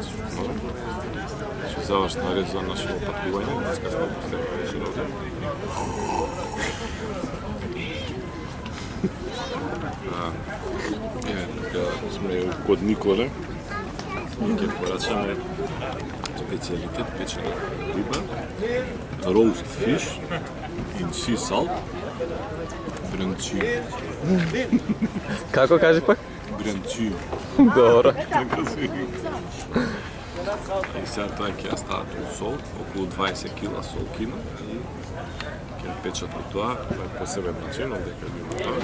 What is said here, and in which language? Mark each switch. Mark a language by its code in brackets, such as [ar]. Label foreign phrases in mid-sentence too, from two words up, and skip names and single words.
[mk] Значи завршна реч за наше опатување. Днеска сме постигнали шинове. Тука сме код Николе. Ќе порачаме специјалитет печена риба, [en] roast fish in sea salt, [mk] бренчи. Како кажи пак? Бренчи. Добро. Така се вика. И сега тоа ќе ја стават у сол, околу 20 кила сол кина. Ќе печат од тоа, тоа е посебен начин, дека има тоа.